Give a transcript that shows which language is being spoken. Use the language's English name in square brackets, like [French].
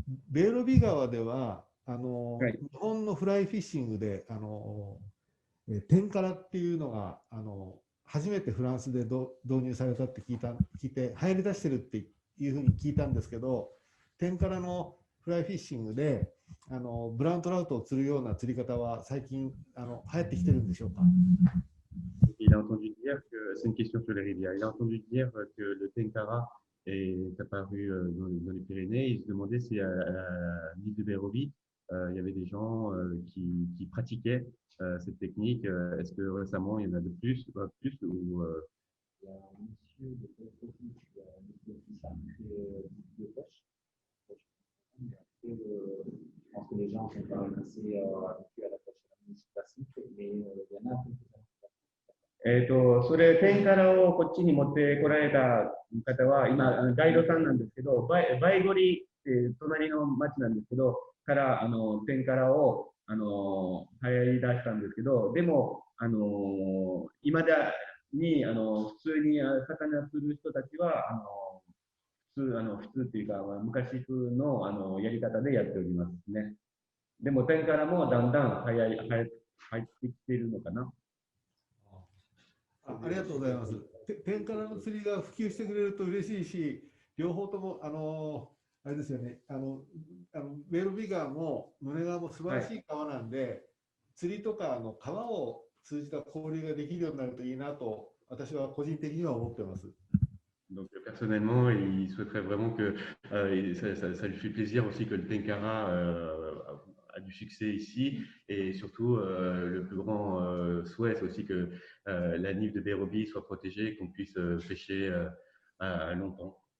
[Japanese] ベーロビ川では日本のフライフィッシングでテンカラっていうのが初めてフランスで導入されたって聞いて流行り出してるっていうふうに聞いたんですけど、テンカラのフライフィッシングでブラウントラウトを釣るような釣り方は最近流行ってきてるんでしょうか？ [French] Il a entendu dire que, c'est une question sur les rivières, il a entendu dire que le tenkara est apparu dans les Pyrénées. Il se demandait si à l'île de Bérovie, il y avait des gens qui pratiquaient cette technique. Est-ce que récemment, il y en a de plus ou Il y a un monsieur de Bérovie qui a de pêche. Je pense que les gens sont quand même assez habitués à la pêche classique, mais il y en a un peu plus. [Japanese] それ、テンカラをこっちに持ってこられた方は、今、ガイドさんなんですけど、バイゴリって隣の町なんですけど、からテンカラを流行り出したんですけど、でも、今だに普通に魚釣る人たちは、普通っていうか、昔風のやり方でやっておりますね。でも、テンカラもだんだん入ってきているのかな。ありがとうございます。テンカラの釣りが普及してくれると嬉しいし、両方ともあれですよね、ベーロビ川もヌネ川も素晴らしい川なんで、はい、釣りとか川を通じた交流ができるようになるといいなと、私は個人的には思ってます。 [French] Donc personnellement, il souhaiterait vraiment que ça lui fait plaisir aussi que le tenkara a du succès ici, et surtout le plus grand souhait, c'est aussi que la Nive de Bérovie soit protégée, qu'on puisse pêcher longtemps.